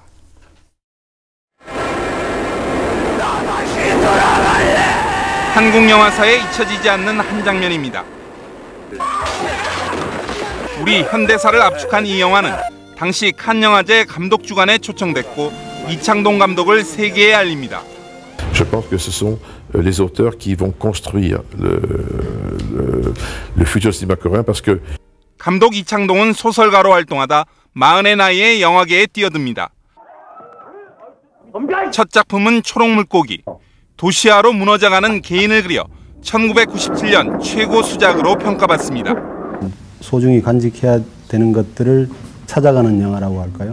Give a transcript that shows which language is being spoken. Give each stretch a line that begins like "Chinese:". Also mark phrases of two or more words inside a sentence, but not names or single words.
Korean: 한국 영화사에 잊혀지지 않는 한 장면입니다. 우리 현대사를 압축한 이 영화는 당시 칸 영화제 감독 주간에 초청됐고 이창동 감독을 세계에 알립니다.
French: Je pense que ce sont les auteurs qui vont construire le futur cinéma coréen parce que
Korean: 감독 이창동은 소설가로 활동하다 40의 나이에 영화계에 뛰어듭니다. 첫 작품은 초록물고기. 도시화로 무너져가는 개인을 그려 1997년 최고 수작으로 평가받습니다. 소중히 간직해야 되는 것들을 찾아가는 영화라고 할까요?